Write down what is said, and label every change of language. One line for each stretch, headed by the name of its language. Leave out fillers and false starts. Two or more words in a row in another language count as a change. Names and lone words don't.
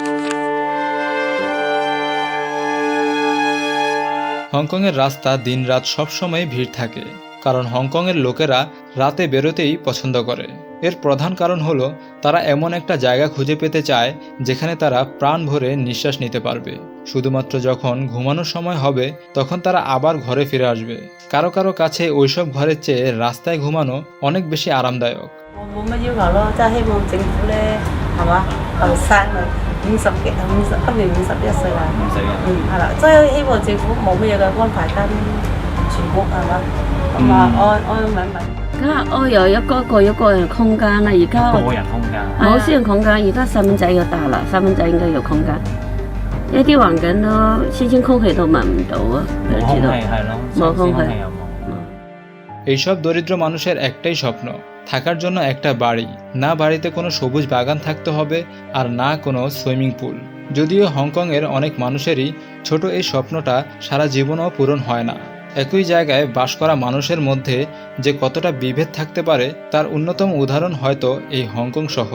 Bangla: হংকংয়ের রাস্তা দিনরাত সবসময় ভিড় থাকে, কারণ হংকংয়ের লোকেরা রাতে বেরোতেই পছন্দ করে। এর প্রধান কারণ হলো তারা এমন একটা জায়গা খুঁজে পেতে চায় যেখানে তারা প্রাণ ভরে নিঃশ্বাস নিতে পারবে। শুধুমাত্র যখন ঘুমানোর সময় হবে তখন তারা আবার ঘরে ফিরে আসবে। কারো কারো কাছে ওইসব ঘরের চেয়ে রাস্তায় ঘুমানো অনেক বেশি আরামদায়ক।
Cantonese: 我冇乜要求咯，真係希望政府咧，係嘛，後生啊今年51歲啦，係啦，即係希望政府冇乜嘢嘅安排跟全國係嘛，咁啊安穩穩。而家我有一個人空間啦，而家個人空間。冇私人空間，而家細蚊仔要大啦，細蚊仔應該有空間。呢啲環境都新鮮空氣都聞唔到啊，你知道？係咯，冇空氣。又冇。
Bangla: এইসব দরিদ্র মানুষের একটাই স্বপ্ন, থাকার জন্য একটা বাড়ি। না বাড়িতে কোনো সবুজ বাগান থাকতে হবে, আর না কোনো
English: swimming pool.
Bangla: যদিও হংকংয়ের অনেক মানুষেরই ছোট এই স্বপ্নটা সারা জীবনও পূরণ হয় না। একই জায়গায় বাস করা মানুষের মধ্যে যে কতটা বিভেদ থাকতে পারে তার অন্যতম উদাহরণ হয়তো এই হংকং শহর।